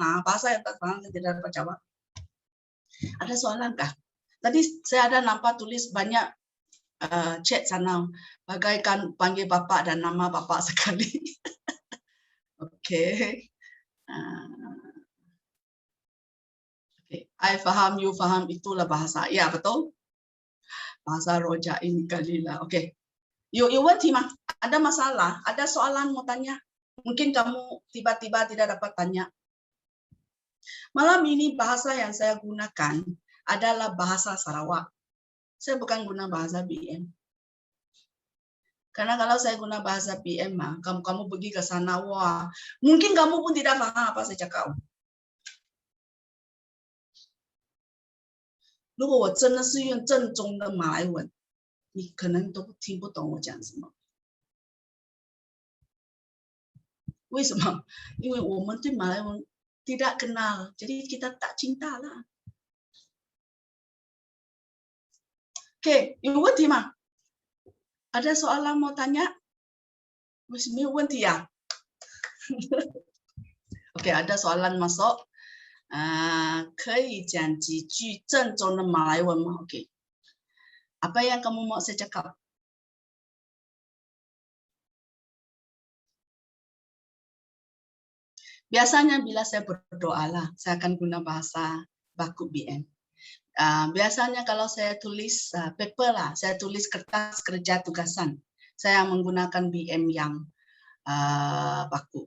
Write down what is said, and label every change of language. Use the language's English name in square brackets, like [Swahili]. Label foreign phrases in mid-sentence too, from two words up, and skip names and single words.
[Malay] Bahasa yang tak paham saya tidak dapat jawab. Ada soalan kah? Tadi saya ada nampak tulis banyak chat sana, bagaikan panggil bapak dan nama bapak sekali. Oke. I faham, you faham, itulah bahasa. Ya, betul. Bahasa rojak ini kalilah. [Chinese] Oke. You 问题吗? [Malay] Ada masalah? Ada soalan mau tanya? Mungkin kamu tiba-tiba tidak dapat tanya. Malam ini bahasa yang saya gunakan adalah bahasa Sarawak. Saya bukan guna bahasa BM. Karena kalau saya guna bahasa BM, kamu pergi ke sana, wah, mungkin kamu pun tidak paham apa saya cakap. [Chinese] 如果我真的是用正宗的马来文，你可能都听不懂我讲什么。为什么？因为我们对马来文 [Malay] tidak kenal, jadi kita tak cinta lah. Oke, [Chinese] 有问题吗？ [Malay] Ada soalan mau tanya? [Chinese] 没有问题啊？ [Malay] Oke, ada soalan masuk. [Chinese] 可以讲几句正宗的马来文吗 ？Oke. [Malay] Apa yang kamu mau saya cakap? Biasanya bila saya berdoa lah, saya akan guna bahasa baku BM. Biasanya kalau saya tulis paper lah, saya tulis kertas kerja tugasan, saya menggunakan BM yang baku.